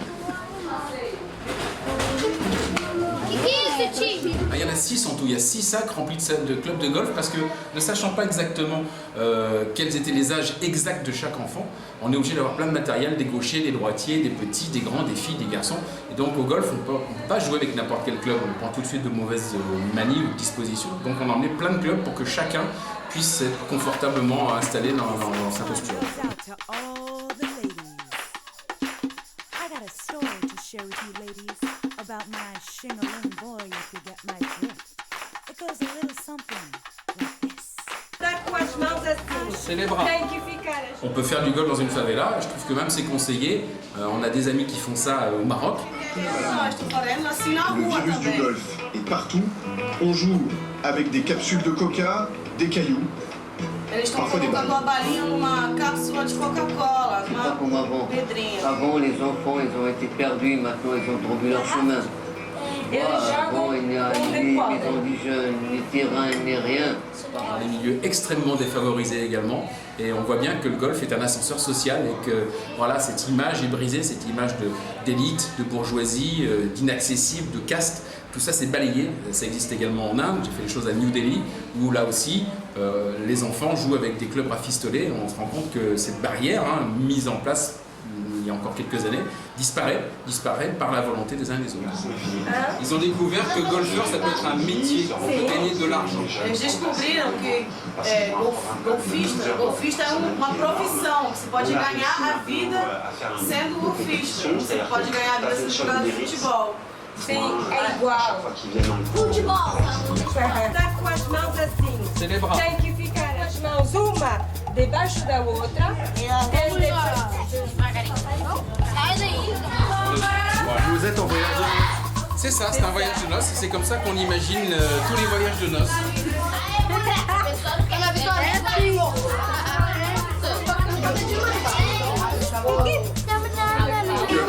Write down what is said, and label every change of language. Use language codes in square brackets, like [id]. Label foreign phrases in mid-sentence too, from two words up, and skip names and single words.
[fr] Il y en a 6 en tout, il y a 6 sacs remplis de clubs de golf parce que ne sachant pas exactement quels étaient les âges exacts de chaque enfant, on est obligé d'avoir plein de matériel, des gauchers, des droitiers, des petits, des grands, des filles, des garçons. Et donc au golf, on ne peut pas jouer avec n'importe quel club, on prend tout de suite de mauvaises manies ou dispositions. Donc on a emmené plein de clubs pour que chacun puisse être confortablement installé dans sa posture. [en] About my shing-a-ling boy, if you get my drift. It goes a little something like this. [pt] Tá com as mãos assim. [fr] C'est les bras. [pt] Tem que ficar. [fr] On peut faire du golf dans une favela, je trouve que même c'est conseillé. On a des amis qui font ça au Maroc. Le virus du golf est partout. On joue avec des capsules de coca, des cailloux. [pt] Eles estão colocando uma balinha numa cápsula de Coca-Cola, uma pedrinha. [fr] Avant, les enfants, ils ont été perdus, maintenant ils ont trouvé leur chemin. Avant, il n'y a ni maison du jeune, ni terrain, ni rien. Dans des milieux extrêmement défavorisés également. Et on voit bien que le golf est un ascenseur social et que cette image est brisée, cette image d'élite, de bourgeoisie, d'inaccessible, de caste. Tout ça c'est balayé, ça existe également en Inde, j'ai fait les choses à New Delhi, où là aussi les enfants jouent avec des clubs rafistolés. On se rend compte que cette barrière mise en place il y a encore quelques années disparaît par la volonté des uns et des autres. Ils ont découvert que golfeur ça peut être un métier, on peut gagner de l'argent. [pt] Eles descobriram que golfista é uma profissão, que você pode ganhar a vida sendo golfista. Você pode ganhar a vida sendo jogador de futebol. Sim, é igual. Futebol! Tá com as mãos assim. C'est les bras. Tem que ficar as mãos uma debaixo da outra. [fr] Vous êtes en voyage de noces. C'est ça, c'est un voyage de noces, c'est comme ça qu'on imagine tous les voyages de noces. Tu as